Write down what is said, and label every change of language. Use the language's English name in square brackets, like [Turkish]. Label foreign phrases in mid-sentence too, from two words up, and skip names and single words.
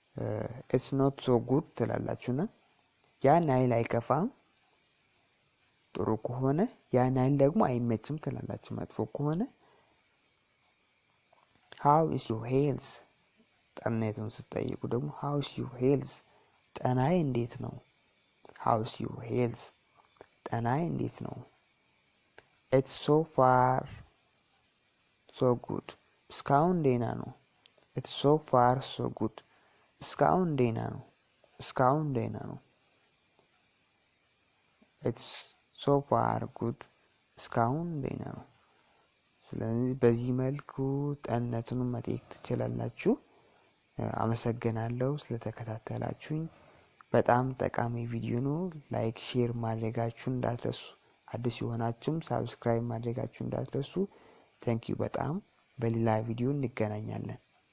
[English] not so good [Amharic] ትላላችሁና ያን አይል አይከፋም። ጥሩ ከሆነ ያን ያህል ደግሞ አይመችም ትላላችሁ። መጥፎ ከሆነ [English] how is your health [Amharic] ጤንነቱን ስትጠይቁ ደግሞ [English] how is your health [Amharic] ጤናዬ እንዴት ነው? [English] how is your health [Amharic] ጤናዬ እንዴት ነው? [English] it's so far so good [Amharic] እስካሁን ደህና ነው። [English] it's so far so good [Amharic] እስካሁን ደህና ነው። እስካሁን ደህና ነው። [English] it's so far good [Amharic] እስካሁን ደህና ነው። ስለዚህ በዚህ መልኩ ጤንነቱን መጠየቅ ትችላላችሁ። አመሰግናለሁ ስለተከታተላችሁኝ። በጣም ጠቃሚ ቪዲዮ ነው። [English] like share [Amharic] ማድረጋችሁን እንዳትረሱ። አዲስ የሆናችሁም ሳብስክራይብ ማድረጋችሁን እንዳትረሱ። ታንኪዩ በጣም በሌላ ቪዲዮ እንገናኛለን።